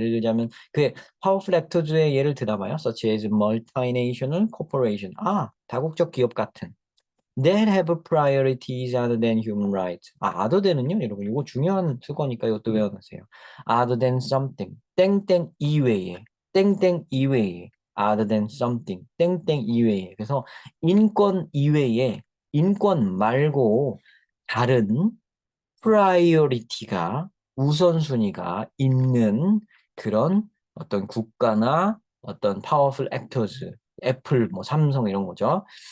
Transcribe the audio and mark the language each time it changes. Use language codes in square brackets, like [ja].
[ko] 예를 들자면, 그 [en] powerful actors [ko] 의 예를 들어봐요. [en] such as multinational corporation. [ko] 아, 다국적 기업 같은. [en] That have priorities other than human rights. [ko] 아, [en] other than [ko] 은요, 여러분. 이거 중요한 수거니까 이것도 외워놓으세요. [en] Other than something. [ko] 땡땡 이외에. 땡땡 이외에. [en] Other than something. [ko] 땡땡 이외에. 그래서 인권 이외에, 인권 말고 다른 프라이어리티가, 우선순위가 있는 그런 어떤 국가나 어떤 파워풀 액터즈, 애플, 뭐 삼성 이런 거죠.